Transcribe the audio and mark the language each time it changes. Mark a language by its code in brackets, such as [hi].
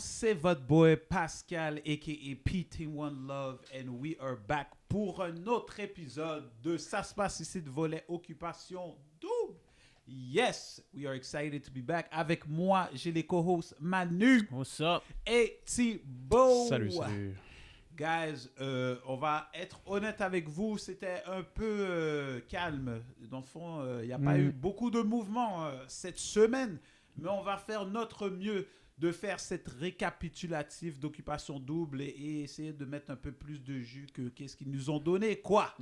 [fr] C'est votre boy Pascal, a.k.a. PT1 Love, [en] and we are back [fr] pour un autre épisode de Ça se passe ici de volet Occupation Double. [en] Yes, we are excited to be back. [fr] Avec moi, j'ai les co-hosts Manu [en] What's up? [fr] et Thibaut. Salut, salut. Guys, on va être honnête avec vous, c'était un peu calme. Dans le fond, il n'y a pas eu beaucoup de mouvements cette semaine, mais on va faire notre mieux de faire cette récapitulative d'occupation double et essayer de mettre un peu plus de jus que qu'est-ce qu'ils nous ont donné, quoi.